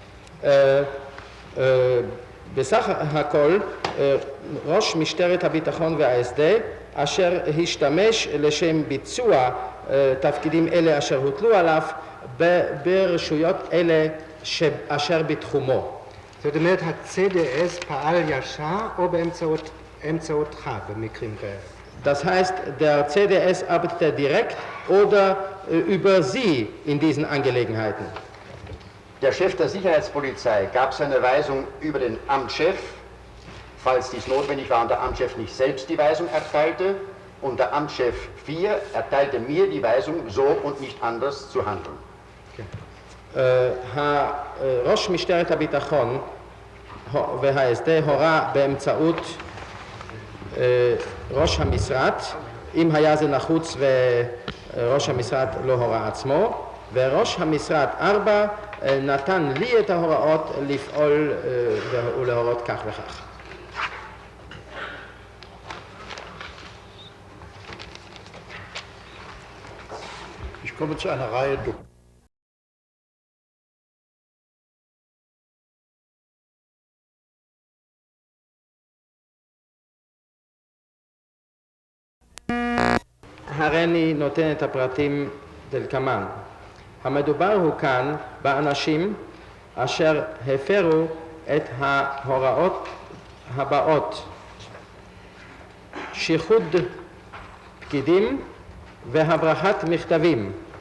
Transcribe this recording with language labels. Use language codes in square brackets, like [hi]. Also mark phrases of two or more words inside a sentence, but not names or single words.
[he] בסך הכל ראש משטרת הביטחון וההסדר אשר השתמש לשם ביצוע תפקידים אלה אשר הוטלו עליו ברשויות אלה אשר בתחומו. זאת אומרת, ה-CDS פעל ישר או באמצעותך במקרים כאלה? [de] Das heißt, der CDS arbeitete direkt oder über Sie in diesen Angelegenheiten. Der Chef der Sicherheitspolizei gab seine Weisung über den Amtschef, falls dies notwendig war und der Amtschef nicht selbst die Weisung erteilte, und der Amtschef 4 erteilte mir die Weisung, so und nicht anders zu handeln. [he] ראש משטרת הביטחון וההסדר הורה באמצעות ראש המשרד, אם היה זה נחוץ וראש המשרד לא הורה עצמו, וראש המשרד 4 נתן לי את ההוראות לפעול ולהורות כך וכך. [de] Ich komme zu einer Reihe [he] הריני נותן את הפרטים דלקמן. המדובר הוא כאן באנשים אשר הפרו את ההוראות הבאות: שיחוד פקידים והברחת מכתבים.